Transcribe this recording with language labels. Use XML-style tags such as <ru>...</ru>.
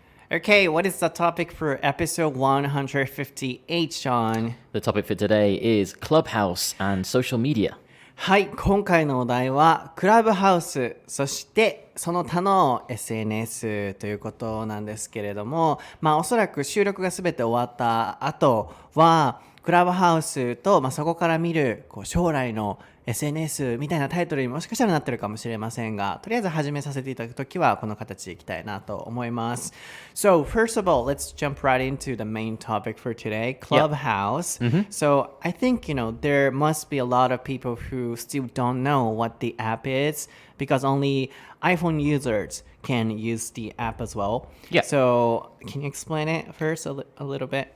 <en>Okay, what is the topic for episode 158, Sean? The topic for today is Clubhouse and social media.</en> <ja>はい、今回のお題はクラブハウス、そしてその他の SNS ということなんですけれども、おそらく収録がすべて終わった後はクラブハウスと、そこから見る将来の SNS みたいなタイトルにもしかしたらなってるかもしれませんが、とりあえず始めさせていただくときはこの形でいきたいなと思います。</ja> <en>So first of all, let's jump right into the main topic for today, Clubhouse. So I think, there must be a lot of people who still don't know what the app is because only iPhone users can use the app as well. Yeah. So can you explain it first a little bit?</en>